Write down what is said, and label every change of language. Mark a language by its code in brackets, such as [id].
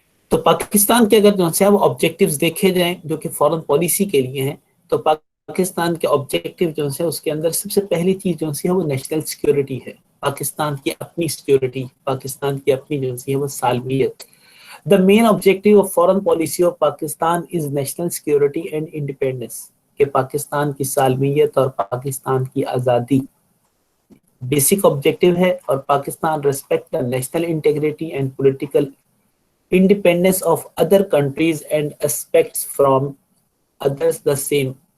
[ur] تو پاکستان کے اگر جو ہے وہ آبجیکٹیوز دیکھے جائیں جو کہ فارن پالیسی کے لیے ہیں، تو پاکستان کے آبجیکٹیو جو ہے اس کے اندر سب سے پہلی چیز جو ہے وہ نیشنل سیکورٹی ہے. پاکستان کی اپنی سیکورٹی، پاکستان کی اپنی جو ہے وہ سالمیت. [en] The main objective of foreign policy of Pakistan is national security and independence. [ur] کہ پاکستان کی سالمیت اور پاکستان کی آزادی بیسک آبجیکٹیو ہے، اور [en] Pakistan respect the national integrity and political independence of other countries and expects from others the same.